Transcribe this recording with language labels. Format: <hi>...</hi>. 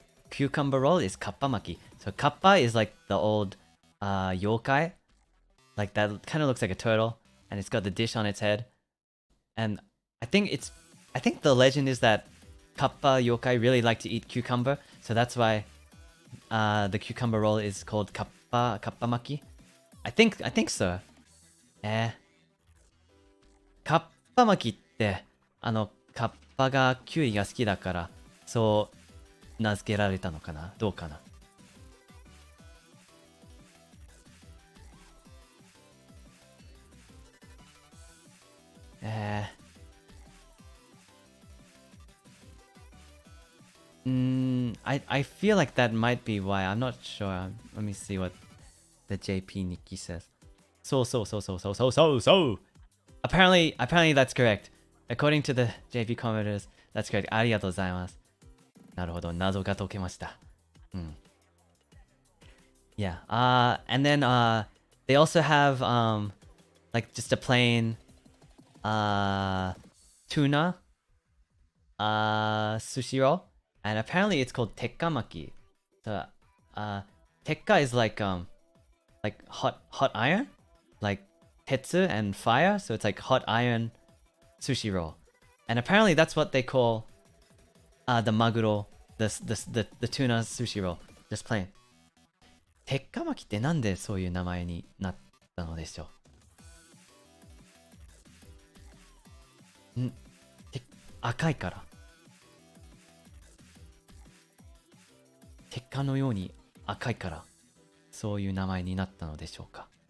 <en>Cucumber roll is kappamaki. So kappa is like the old yokai, like that kind of looks like a turtle, and it's got the dish on its head. And I think the legend is that kappa yokai really like to eat cucumber, so that's why the cucumber roll is called kappamaki. I think so.</en> <ja>カッパ巻きって、カッパがキュウリが好きだから、そう名付けられたのかな？どうかな？</ja> <en>I feel like that might be why. I'm not sure. Let me see what the JP Nikki says. So. Apparently that's correct. According to the JP commenters, that's correct.</en> <ja>ありがとうございます。なるほど、謎が解けました。</ja> <en>Yeah. And then they also have like just a plain tuna sushi roll, and apparently it's called tekkamaki. So tekka is like hot iron, like tetsu and fire, so it's like hot iron sushi roll. And apparently that's what they call the maguro, the tuna sushi roll, just plain.</en> <ja>鉄火巻きってなんでそういう名前になったのでしょう？赤いから。鉄火のように赤いから、そういう名前になったのでしょうか？</ja>